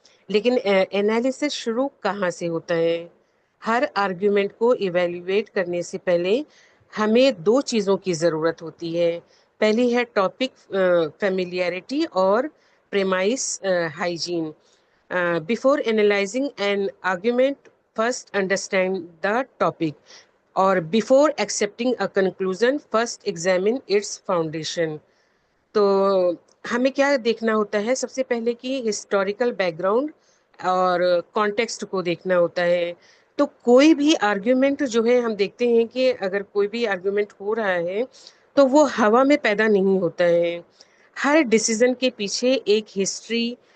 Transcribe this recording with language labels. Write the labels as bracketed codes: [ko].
[ur] لیکن انالیسس شروع کہاں سے ہوتا ہے؟ ہر آرگیومنٹ کو ایویلیویٹ کرنے سے پہلے ہمیں دو چیزوں کی ضرورت ہوتی ہے۔ پہلی ہے ٹاپک فیملیرٹی اور پریمائس hygiene. [en] Before analyzing an argument, first understand the topic. اور before accepting a conclusion, first examine its foundation. [ur] تو ہمیں کیا دیکھنا ہوتا ہے؟ سب سے پہلے کہ ہسٹوریکل بیک گراؤنڈ اور کانٹیکسٹ کو دیکھنا ہوتا ہے۔ تو کوئی بھی آرگیومنٹ جو ہے ہم دیکھتے ہیں کہ اگر کوئی بھی آرگیومنٹ ہو رہا ہے تو وہ ہوا میں پیدا نہیں ہوتا ہے۔ ہر ڈیسیزن کے پیچھے ایک ہسٹری،